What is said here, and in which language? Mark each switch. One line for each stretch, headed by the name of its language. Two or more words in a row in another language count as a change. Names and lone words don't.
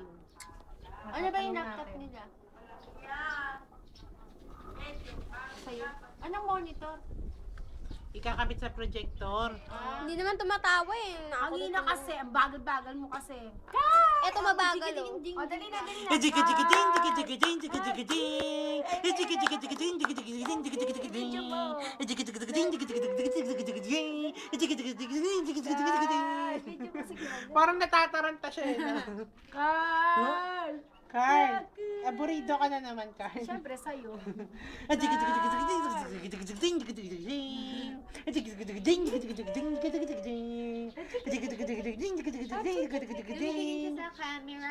Filipino: Ano ba yung laptop nila? Sa'yo? Anong monitor? Ikakabit sa projector. Hindi naman tumatawa eh. Ang ina kasi, ang bagal-bagal mo kasi. Eto mabagal oh. O, dali na, dali na. Jika-jika-ding, jika-jika-ding, jika-jika-ding. Jika-jika-jika-ding, jika-jika-jika-ding, jika-jika-jika-ding. Jika-jika-jika-ding, jika-jika-jika-ding. Jika-jika-jika-ding, jika-jika-jika-ding. Video mo sige. Parang natataranta siya eh. Carl! Carl, aburido ka na naman, Carl. Siyempre sa'yo. Tumingin ka sa camera.